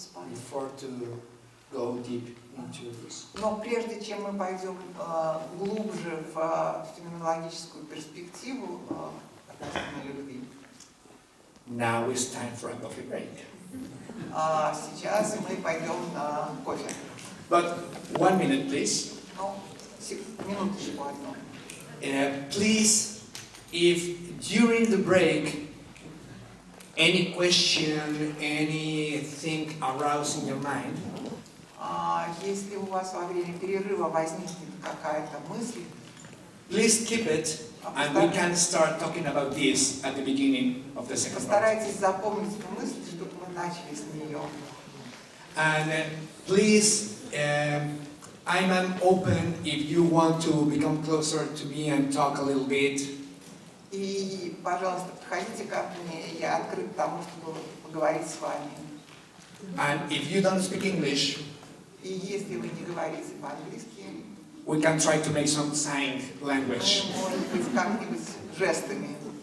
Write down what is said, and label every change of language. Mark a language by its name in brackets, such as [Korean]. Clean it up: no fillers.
[English] before to go deep into this. [Russian] Но прежде чем мы пойдем глубже в феноменологическую перспективу относительно любви, [English] Now it's time for a coffee break. [Russian] сейчас мы пойдем на кофе. [English] But 1 minute, please. [Russian] Ну, минуточку одну. [English] Please, if during the break any question, anything aroused in your mind, [Russian] Если у вас во время перерыва возникнет какая-то мысль, [English] please keep it, and we can start talking about this at the beginning of the second part. [Russian] постарайтесь запомнить эту мысль, чтобы мы начали с нее. [English] And please, I'm open if you want to become closer to me and talk a little bit. [Russian] И, пожалуйста, подходите ко мне, я открыт к тому, чтобы поговорить с вами. [English] And if you don't speak English, [Russian] И если вы не говорите по-английски, [English] we can try to make some sign language. [Russian] мы, может быть, как-нибудь жестами